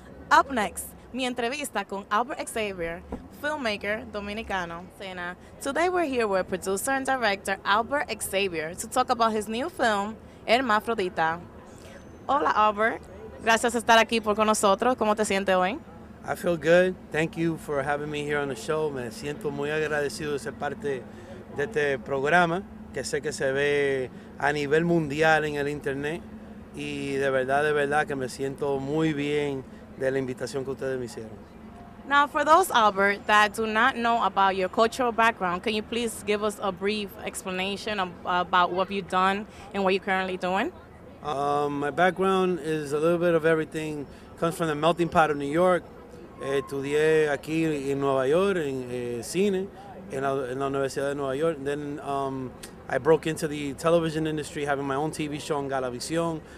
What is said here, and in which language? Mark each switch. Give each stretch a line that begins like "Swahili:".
English: Up next,
Spanish: mi entrevista con Albert Xavier, filmmaker dominicano, Escena.
English: Today we're here with producer and director Albert Xavier to talk about his new film, Hemafrodita.
Spanish: Hola Albert, gracias por estar aquí con nosotros. ¿Cómo te sientes hoy?
English: I feel good. Thank you for having me here on the show.
Spanish: Me siento muy agradecido de ser parte de este programa, que sé que se ve a nivel mundial en el internet. Y de verdad que me siento muy bien de la invitación que ustedes me hicieron.
English: Now, for those, Albert, that do not know about your cultural background, can you please give us a brief explanation about what you've done and what you're currently doing? My background is a little bit of everything. Comes from the melting pot of New York.
Spanish: Estudié aquí en Nueva York en cine en la Universidad de Nueva York.
English: And then I broke into the television industry, having my own TV show on Galavisión.